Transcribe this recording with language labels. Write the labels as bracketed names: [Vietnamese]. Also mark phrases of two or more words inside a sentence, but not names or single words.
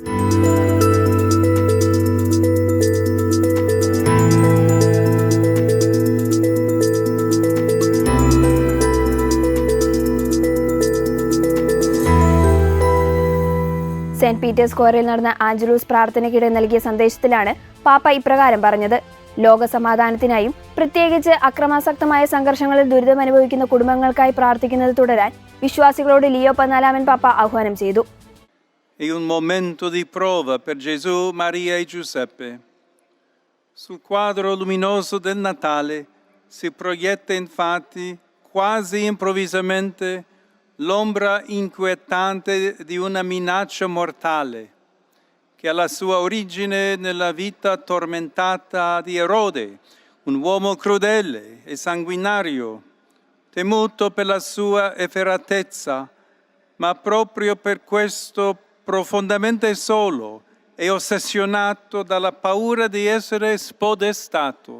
[Malayalam] സെന്റ് പീറ്റേഴ്സ് സ്ക്വയറിൽ നടന്ന ആഞ്ചലൂസ് പ്രാർത്ഥനയ്ക്കിടെ നൽകിയ സന്ദേശത്തിലാണ് പാപ്പ ഇപ്രകാരം പറഞ്ഞത്. ലോക സമാധാനത്തിനായും പ്രത്യേകിച്ച് അക്രമാസക്തമായ സംഘർഷങ്ങളിൽ ദുരിതമനുഭവിക്കുന്ന കുടുംബങ്ങൾക്കായി പ്രാർത്ഥിക്കുന്നത് തുടരാൻ വിശ്വാസികളോട് ലിയോ 14 പാപ്പ ആഹ്വാനം ചെയ്തു. [Italian] È un momento di prova per Gesù, Maria e Giuseppe. Sul quadro luminoso del Natale si proietta infatti quasi improvvisamente l'ombra inquietante di una minaccia mortale che ha la sua origine nella vita tormentata di Erode, un uomo crudele e sanguinario, temuto per la sua efferatezza, ma proprio per questo profondamente solo e ossessionato dalla paura di essere spodestato.